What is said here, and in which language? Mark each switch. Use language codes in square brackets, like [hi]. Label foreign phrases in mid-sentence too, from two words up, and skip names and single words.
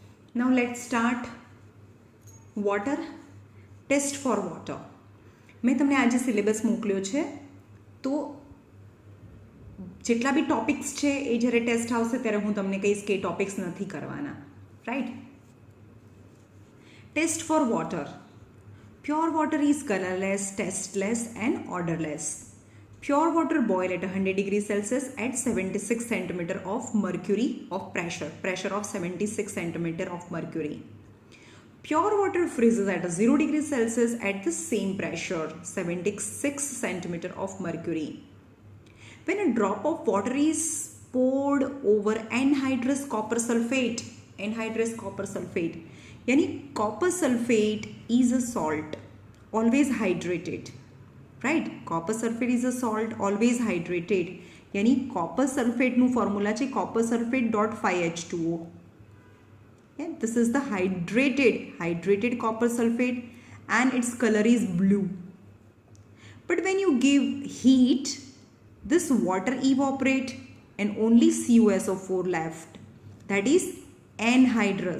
[en] Now let's start water. Test for water. [gu] મેં તમને આજે સિલેબસ મોકલ્યો છે, તો જેટલા બી ટોપિક્સ છે એ જ્યારે ટેસ્ટ આવશે ત્યારે હું તમને કહીશ કે એ ટોપિક્સ નથી કરવાના, રાઈટ. [en] Test for water. Pure water is colorless, tasteless and odorless. Pure water boil at 100 degrees Celsius at 76 centimeter of mercury of pressure of 76 centimeter of mercury. Pure water freezes at 0 degrees Celsius at the same pressure, 76 centimeter of mercury. When a drop of water is poured over anhydrous copper sulfate, यानी copper sulfate is a salt, always hydrated. राइट. Copper sulfate is a salt always hydrated, यानी कॉपर सल्फेटનું [gu] ફોર્મ્યુલા છે [en] copper sulfate .5H2O. This is the hydrated copper sulfate and its color is blue. But when you give heat, this water evaporate and only CuSO4 left, that is anhydrous.